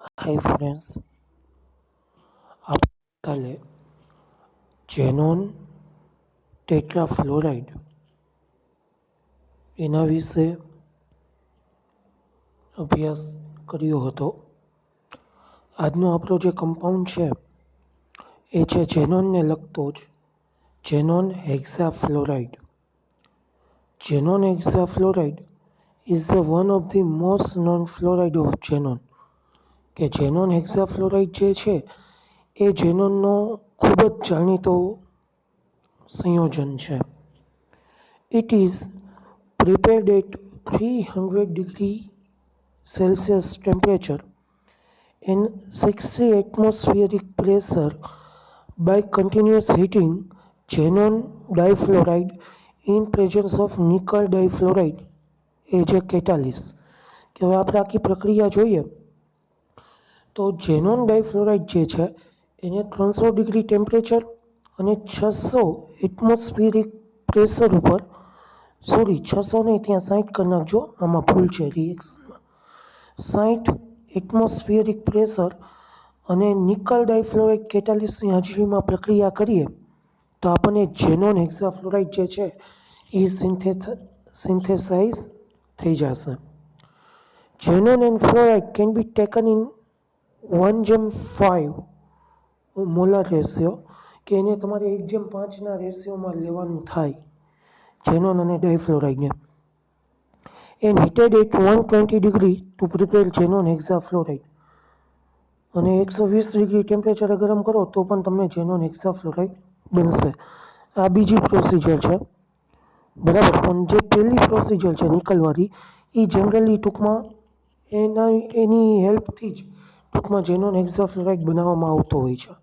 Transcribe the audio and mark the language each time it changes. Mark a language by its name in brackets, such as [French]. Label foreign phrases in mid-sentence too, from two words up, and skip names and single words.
[Gujarati] હાય ફ્રેન્ડ્સ, આપણે કાલે ઝેનોન ટેટ્રાફ્લોરાઇડ એના વિશે અભ્યાસ કર્યો હતો. આજનો આપણો જે કમ્પાઉન્ડ છે એ છે ઝેનોનને લગતો જ ઝેનોન હેક્સાફ્લોરાઇડ. [English] ઝેનોન હેક્સાફ્લોરાઇડ is one of the most known fluoride of xenon. [Gujarati] કે ઝેનોન હેક્સાફ્લોરાઇડ જે છે એ ઝેનોનનો ખૂબ જ જાણીતો સંયોજન છે. [English] It is prepared at 300 degree Celsius temperature and 60 atmospheric pressure by continuous heating xenon difluoride in presence of nickel difluoride as a catalyst. [Gujarati] કે હવે આપણે આખી પ્રક્રિયા જોઈએ તો ઝેનોન ડાયફ્લોરાઇડ જે છે એને 300 [English] degree temperature [Gujarati] અને 600 [English] atmospheric pressure [Gujarati] ઉપર, સોરી 600 નહીં, ત્યાં 60 કરી નાખજો, આમાં ભૂલ છે રિએક્શનમાં, 60 [English] atmospheric pressure [Gujarati] અને નિકલ ડાયફ્લોરાઇડ કેટાલિસ્ટની હાજરીમાં પ્રક્રિયા કરીએ તો આપણને ઝેનોન હેક્સાફ્લોરાઇડ જે છે એ સિન્થેસાઇઝ થઈ જશે. [English] Xenon and fluoride can be taken in 1:5 molar ratio, [Gujarati] કે એને તમારે 1:5 રેશિયોમાં લેવાનું થાય ઝેનોન અને ડાયફ્લોરાઇડને, [English] and heated at 120 degree to prepare xenon hexafluoride. [Gujarati] અને 120 ડિગ્રી ટેમ્પરેચરે ગરમ કરો તો પણ તમને ઝેનોન હેક્સાફ્લોરાઇડ બનશે. આ બીજી પ્રોસિજર છે, બરાબર. પણ જે પહેલી પ્રોસિજર છે નિકલવાળી એ જનરલી ટૂંકમાં એની હેલ્પથી જ ટૂંકમાં ઝેનોન હેક્સાફ્લોરાઇડ બનાવવામાં આવતો હોય છે.